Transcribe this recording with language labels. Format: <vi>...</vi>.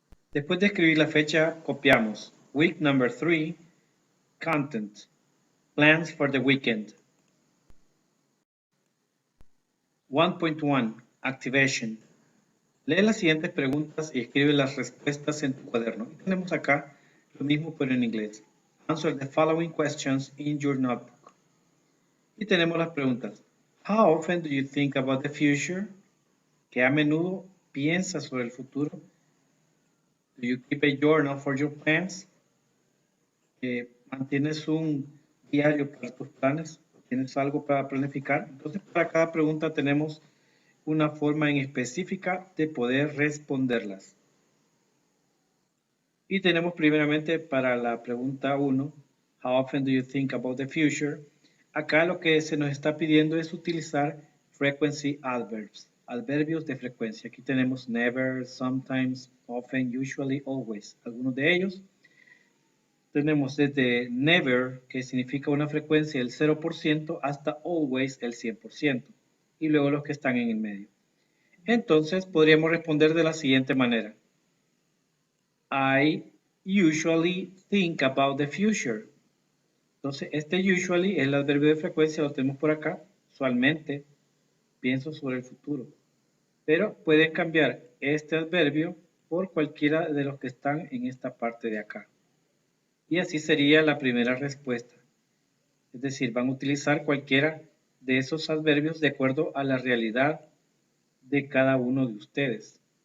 <es>Después de escribir la fecha, copiamos Week number 3, Content, Plans for the Weekend. 1.1, Activation. Lee las siguientes preguntas y escribe las respuestas en tu cuaderno. Y tenemos acá lo mismo pero en inglés.</es> <en>Answer the following questions in your notebook.</en> <es>Y tenemos las preguntas.</es> <en>How often do you think about the future?</en> <es>¿Qué a menudo piensas sobre el futuro?</es> <en>Do you keep a journal for your plans?</en> <es>¿Mantienes un diario para tus planes? ¿Tienes algo para planificar? Entonces, para cada pregunta tenemos una forma en específica de poder responderlas. Y tenemos primeramente para la pregunta 1, How often do you think about the future? Acá lo que se nos está pidiendo es utilizar frequency adverbs, adverbios de frecuencia. Aquí tenemos never, sometimes, often, usually, always. Algunos de ellos. Tenemos desde never, que significa una frecuencia del 0%, hasta always el 100%. Y luego los que están en el medio. Entonces podríamos responder de la siguiente manera.</es> <en>I usually think about the future.</en> <es>Entonces, este usually es el adverbio de frecuencia, lo tenemos por acá. Usualmente pienso sobre el futuro. Pero pueden cambiar este adverbio por cualquiera de los que están en esta parte de acá. Y así sería la primera respuesta. Es decir, van a utilizar cualquiera de esos adverbios de acuerdo a la realidad de cada uno de ustedes.</es>